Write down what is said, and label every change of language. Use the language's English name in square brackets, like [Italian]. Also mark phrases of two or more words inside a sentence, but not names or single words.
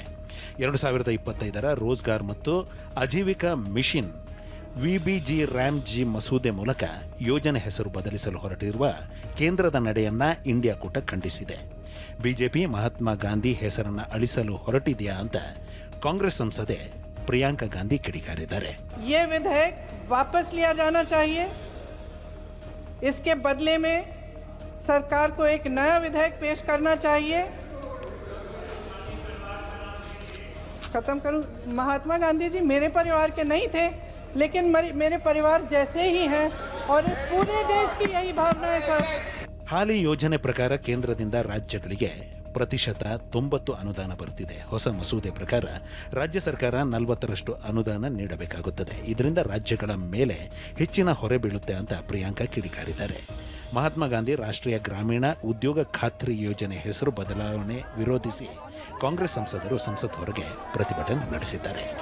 [Kannada] 2025ರ ರೋಜ್ಗಾರ್ ಮತ್ತು ಆಜೀವಿಕಾ ಮಿಷನ್ ವಿಬಿಜಿ ರ್ಯಾಮ್ಜಿ ಮಸೂದೆ ಮೂಲಕ ಯೋಜನೆ ಹೆಸರು ಬದಲಿಸಲು ಹೊರಟಿರುವ ಕೇಂದ್ರದ ನಡೆಯನ್ನ ಇಂಡಿಯಾ ಕೂಟ ಖಂಡಿಸಿದೆ. ಬಿಜೆಪಿ ಮಹಾತ್ಮ ಗಾಂಧಿ ಹೆಸರನ್ನ ಅಳಿಸಲು ಹೊರಟಿದೆಯಾ ಅಂತ ಕಾಂಗ್ರೆಸ್ ಸಂಸದೆ ಪ್ರಿಯಾಂಕಾ ಗಾಂಧಿ ಕಿಡಿಕಾರಿದ್ದಾರೆ. [Hindi] ये विधेयक वापस लिया जाना चाहिए. इसके बदले में सरकार को एक नया विधेयक पेश करना चाहिए. खत्म करूं. महात्मा गांधी जी मेरे परिवार के नहीं थे, लेकिन मेरे परिवार जैसे ही हैं और इस पूरे देश की यही भावना है सर. [Kannada] ಹಾಲಿ ಯೋಜನೆ ಪ್ರಕಾರ ಕೇಂದ್ರದಿಂದ ರಾಜ್ಯಗಳಿಗೆ ಪ್ರತಿಶತ 90 ಅನುದಾನ ಬರುತ್ತಿದೆ. ಹೊಸ ಮಸೂದೆ ಪ್ರಕಾರ ರಾಜ್ಯ ಸರ್ಕಾರ 40ರಷ್ಟು ಅನುದಾನ ನೀಡಬೇಕಾಗುತ್ತದೆ. ಇದರಿಂದ ರಾಜ್ಯಗಳ ಮೇಲೆ ಹೆಚ್ಚಿನ ಹೊರೆ ಬೀಳುತ್ತೆ ಅಂತ ಪ್ರಿಯಾಂಕಾ ಕಿಡಿಕಾರಿದ್ದಾರೆ. ಮಹಾತ್ಮ ಗಾಂಧಿ ರಾಷ್ಟ್ರೀಯ ಗ್ರಾಮೀಣ ಉದ್ಯೋಗ ಖಾತ್ರಿ ಯೋಜನೆ ಹೆಸರು ಬದಲಾವಣೆ ವಿರೋಧಿಸಿ ಕಾಂಗ್ರೆಸ್ ಸಂಸದರು ಸಂಸತ್ ಹೊರಗೆ ಪ್ರತಿಭಟನೆ ನಡೆಸಿದ್ದಾರೆ.